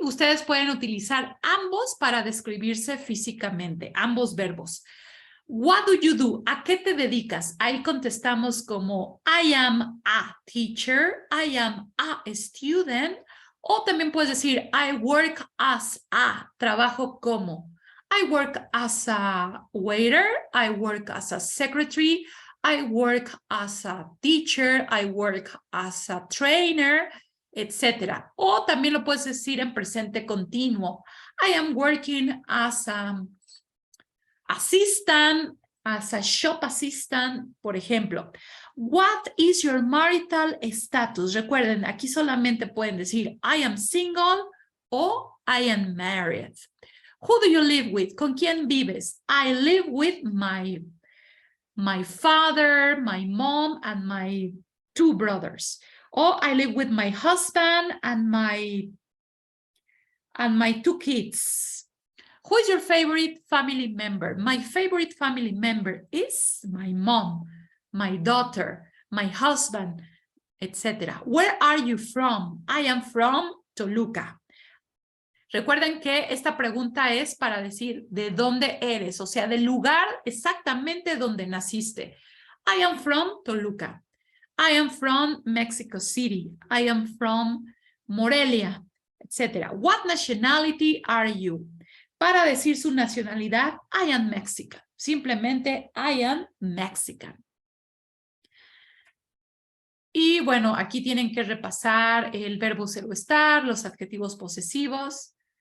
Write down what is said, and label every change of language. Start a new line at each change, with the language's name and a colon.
Spanish: Ustedes pueden utilizar ambos para describirse físicamente, ambos verbos.
English: What do you do?
Spanish: ¿A qué te dedicas? Ahí contestamos como
English: I am a teacher, I am a student,
Spanish: o también puedes decir
English: I work as a,
Spanish: trabajo como.
English: I work as a waiter, I work as a secretary, I work as a teacher, I work as a trainer, etc.
Spanish: O también lo puedes decir en presente continuo.
English: I am working as a assistant, as a shop assistant,
Spanish: por ejemplo.
English: What is your marital status?
Spanish: Recuerden, aquí solamente pueden decir
English: I am single
Spanish: o
English: I am married. Who do you live with?
Spanish: ¿Con quién vives?
English: I live with my father, my mom, and my 2 brothers. Or I live with my husband and my 2 kids. Who is your favorite family member? My favorite family member is my mom, my daughter, my husband, etc. Where are you from? I am from Toluca.
Spanish: Recuerden que esta pregunta es para decir de dónde eres, o sea, del lugar exactamente donde naciste.
English: I am from Toluca. I am from Mexico City. I am from Morelia, etc. What nationality are you?
Spanish: Para decir su nacionalidad,
English: I am Mexican.
Spanish: Simplemente,
English: I am Mexican.
Spanish: Y bueno, aquí tienen que repasar el verbo ser o estar, los adjetivos posesivos.